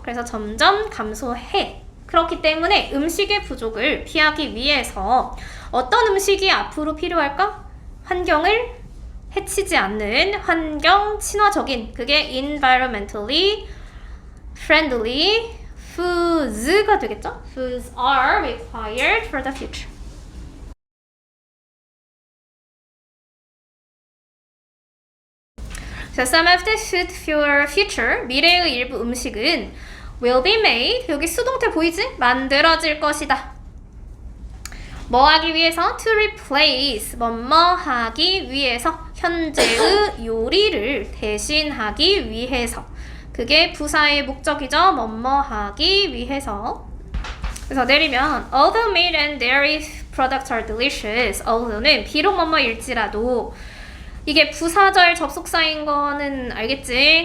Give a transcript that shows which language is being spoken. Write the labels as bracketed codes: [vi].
[ko] 그래서 점점 감소해. 그렇기 때문에 음식의 부족을 피하기 위해서 어떤 음식이 앞으로 필요할까? 환경을 해치지 않는 환경 친화적인, 그게 [en] environmentally friendly foods [ko] 가 되겠죠? [en] Foods are required for the future. So some of the food for future, [ko] 미래의 일부 음식은 [en] will be made, [ko] 여기 수동태 보이지? 만들어질 것이다. 뭐 하기 위해서? [en] To replace, [ko] 뭐뭐 하기 위해서, 현재의 요리를 대신하기 위해서. 그게 부사의 목적이죠. 뭐뭐 하기 위해서. 그래서 내리면 [en] although meat and dairy products are delicious, [ko] although는 비록 뭐뭐일지라도, 이게 부사절 접속사인 거는 알겠지?